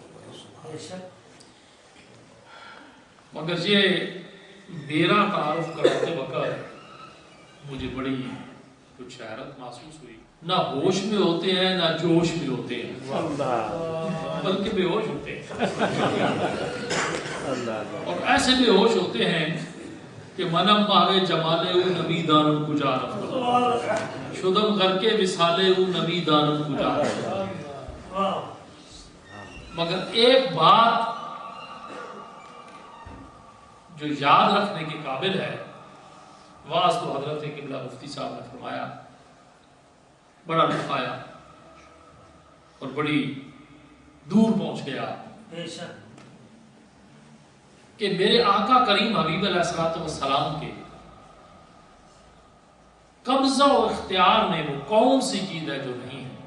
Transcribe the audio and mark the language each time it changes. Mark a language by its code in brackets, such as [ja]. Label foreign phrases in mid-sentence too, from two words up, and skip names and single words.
[ur] مگر یہ میرا تعارف کرتے وقت مجھے بڑی کچھ حیرت محسوس ہوئی۔ نہ ہوش میں ہوتے ہیں نہ جوش میں ہوتے ہیں، بلکہ بے ہوش ہوتے ہیں، اور ایسے بے ہوش ہوتے ہیں کہ [fa] منم ماہے جمالے او نبی دانم کجا رفت، شدم کر کے وصالے او نبی دانم کجا رفت۔ [ur] مگر ایک بات جو یاد رکھنے کے قابل ہے، واس تو حضرت قبلہ مفتی صاحب نے فرمایا، بڑا لطف آیا اور بڑی دور پہنچ گیا کہ میرے آقا کریم حبیب علیہ السلام کے قبضہ و اختیار میں وہ کون سی چیز ہے جو نہیں ہے؟